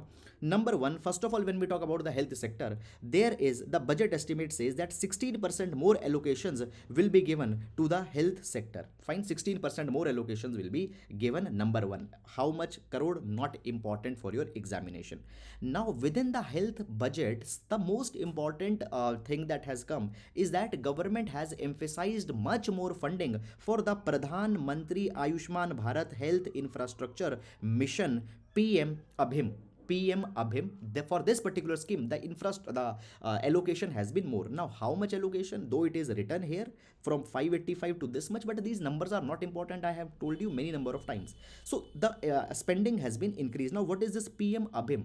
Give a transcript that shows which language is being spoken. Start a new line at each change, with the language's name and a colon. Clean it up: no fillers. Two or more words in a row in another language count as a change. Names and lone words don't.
English: Number one, first of all, when we talk about the health sector, there is the budget estimate says that 16% more allocations will be given to the health sector, fine. 16% more allocations will be given. Number one, how much crore, not important for your examination. Now within the health budget, the most important thing that has come is that government has emphasized much more funding for the Pradhan Mantri Ayushman Bharat Health Infrastructure Mission, PM Abhim. For this particular scheme, the allocation has been more. Now how much allocation, though it is written here from 585 to this much, but these numbers are not important. I have told you many number of times. So the spending has been increased. Now what is this PM Abhim?